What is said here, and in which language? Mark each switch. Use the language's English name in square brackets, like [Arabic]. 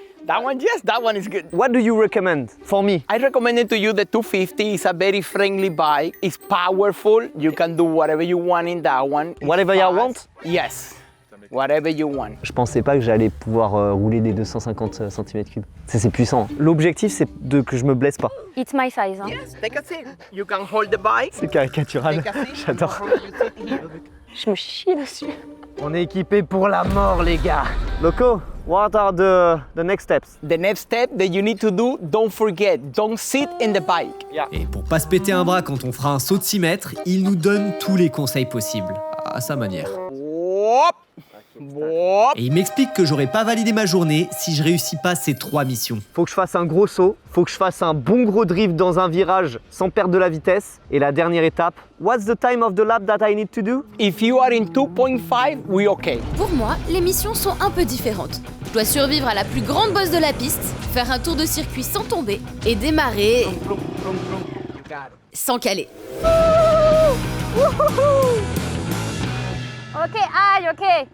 [English] That one, yes, that one is good. What do you recommend for me? I recommend it to you the 250. It's a very friendly bike. It's powerful. You can do whatever you want in that one. Whatever you want? Yes. whatever you want. [French] Je pensais pas que j'allais pouvoir rouler des 250 cm3. C'est puissant. L'objectif, c'est que je me blesse pas. [English] It's my size. Hein. Yes, take a seat. You can hold the bike. [French] C'est caricatural. [English] Take a seat. [French] J'adore. Je me chie dessus. On est équipé pour la mort, les gars. [English] Loco, what are the next steps? The next step that you need to do, don't forget, don't sit in the bike. [French] Et pour pas se péter un bras quand on fera un saut de 6 mètres, il nous donne tous les conseils possibles, à sa manière. Whoop. Whoop. Et il m'explique que j'aurais pas validé ma journée si je réussis pas ces 3 missions. Faut que je fasse un gros saut, faut que je fasse un bon gros drift dans un virage sans perdre de la vitesse. Et la dernière étape, [English] what's the time of the lap that I need to do? If you are in 2.5, we okay. [French] Pour moi, les missions sont un peu différentes. Je dois survivre à la plus grande bosse de la piste, faire un tour de circuit sans tomber et démarrer sans caler. Ok, aïe, ok.